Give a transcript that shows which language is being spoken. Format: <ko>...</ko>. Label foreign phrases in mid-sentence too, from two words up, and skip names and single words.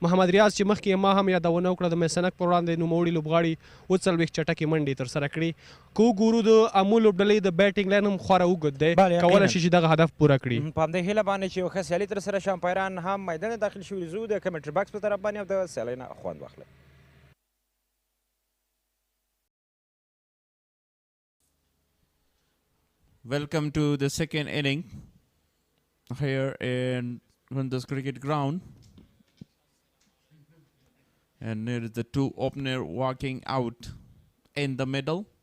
<ps>محمد ریاض چې مخکې ما هم یادونه وکړه د میسنک په وړاندې نوموړي لوبغاړي 40 چټکې منډې ترسره کړي. که وګورو د امو لوبډلې د</ps> <en>batting line</en> <ps>هم خورا اوږد دی، کولی شي چې دغه هدف پوره کړي. په همدې هیله باندې چې یو ښه سیالي ترسره شي، امپایران هم میدان داخل شوي، زه د</ps> <en>commentary box</en> <ps>په طرف باندې او د سیالۍ نه خوند واخلئ.</ps> <en>Welcome to the second inning here in Kunduz cricket ground. And there is the two opener walking out in the middle.</en>